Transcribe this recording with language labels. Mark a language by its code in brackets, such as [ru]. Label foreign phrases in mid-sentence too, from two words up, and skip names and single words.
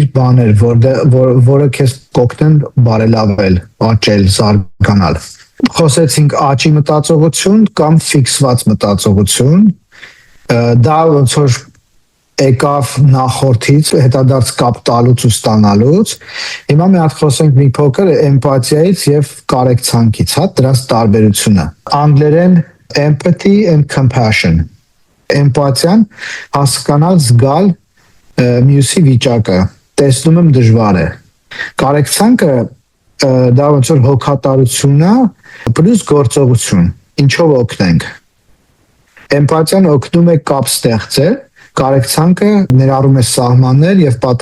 [hy] բաներ, որը քեզ կօգնեն բարելավել, աճել, զարգանալ։ Խոսեցինք աճի մտածողություն կամ ֆիքսված մտածողություն, դա ոնց որ եկավ նախորդից, հետադարձ կապ տալուց ու ստանալուց։ Հիմա մի հատ խոսենք մի փոքր էմպաթիայից եւ կարեկցանքից, հա, դրանց տարբերությունը։ Անգլերեն [en] empathy and compassion։ [hy] Էմպաթիան հասկանալ, զգալ մյուսի վիճակը, տեսնում եմ դժվար է։ Կարեկցանքը դա ոնց որ հոգատարություն է, պլյուս գործողություն, ինչով օգնենք։ Էմպաթիան օգնում է կապ ստեղծել, կարեկցանքը ներառում է սահմաններ եւ